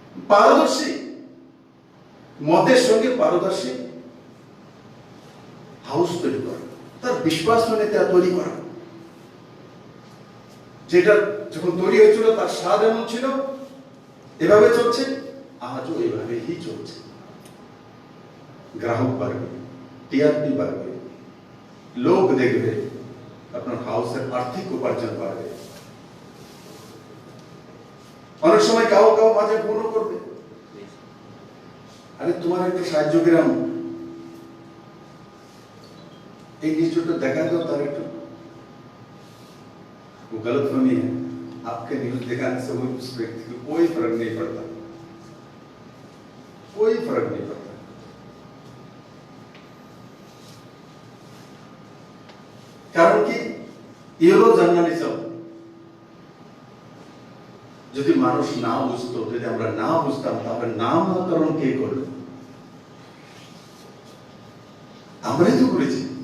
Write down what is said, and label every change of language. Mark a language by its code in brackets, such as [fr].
[bn] পারদর্শী মতের সঙ্গে পারদর্শী হাউস তৈরি করা, তার বিশ্বাস নেতা তৈরি করা, যেটা যখন তৈরি হয়েছিল তার স্বাদ এমন ছিল, এভাবে চলছে, আজও এভাবেই চলছে। গ্রাহক বাড়বে, টিআরপি বাড়বে, লোক দেখবে, আপনার হাউসের আর্থিক উপার্জন বাড়বে। অনেক সময় কাউ কাউ মাঝে ফোনও করবে, আরে তোমার একটু সাহায্য করাম, [hi] एक इंस्टीट्यूट देखा तो तार वो गलतफहमी है, आपके न्यूज दिखाने से वो उस व्यक्ति को कोई फर्क नहीं पड़ता, कोई फर्क नहीं पड़ता। कारण कि [bn] ইয়েলো জার্নালিজম যদি মানুষ না বুঝতো, যদি আমরা না বুঝতাম, তাহলে নামকরণ কে করলো? আমরাই তো করেছি।